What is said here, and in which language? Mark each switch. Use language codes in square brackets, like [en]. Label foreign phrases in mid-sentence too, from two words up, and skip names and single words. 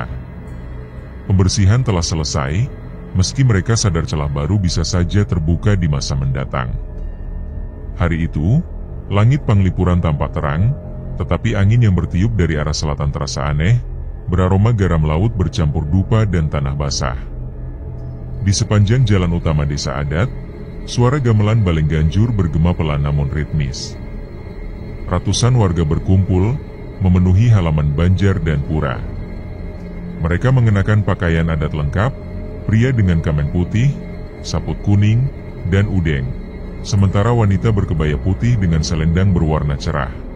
[id] Pembersihan telah selesai, meski mereka sadar celah baru bisa saja terbuka di masa mendatang. Hari itu, langit Panglipuran tampak terang, tetapi angin yang bertiup dari arah selatan terasa aneh, beraroma garam laut bercampur dupa dan tanah basah. Di sepanjang jalan utama desa adat, suara gamelan Baleng Ganjur bergema pelan namun ritmis. Ratusan warga berkumpul, memenuhi halaman banjar dan pura. Mereka mengenakan pakaian adat lengkap, pria dengan kamen putih, saput kuning, dan udeng, sementara wanita berkebaya putih dengan selendang berwarna cerah.